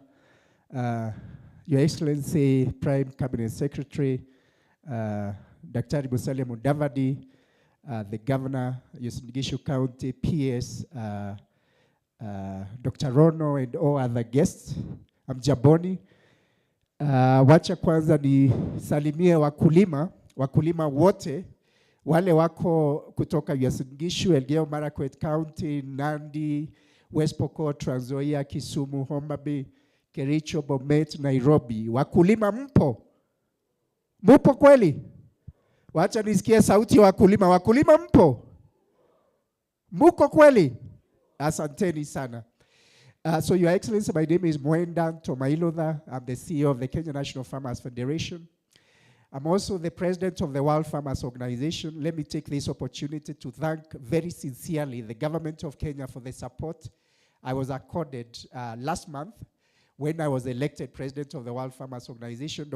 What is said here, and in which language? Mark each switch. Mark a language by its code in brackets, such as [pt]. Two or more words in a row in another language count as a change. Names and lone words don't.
[en] Your Excellency, Prime Cabinet Secretary, Daktari Musalia Mudavadi, the Governor, Uasin Gishu County, PS, Dr. Rono, and all other guests. [sw] I'm Jaboni. Wacha kwanza ni salimie wakulima wote, wale wako kutoka Uasin Gishu, Elgeyo Marakwet County, Nandi, West Pokot, Trans Nzoia, Kisumu, Homa Bay, Kericho, Bomet, Nairobi. Wakulima mpo? Mupo kweli? Wacha nisikie sauti ya wakulima. Wakulima mpo? Muko kweli? Asanteni sana. [en] So Your Excellency, my name is Mwenda Tomailotha. I'm the CEO of the Kenya National Farmers Federation. I'm also the president of the World Farmers Organization. Let me take this opportunity to thank very sincerely the government of Kenya for the support I was accorded last month when I was elected president of the World Farmers Organization.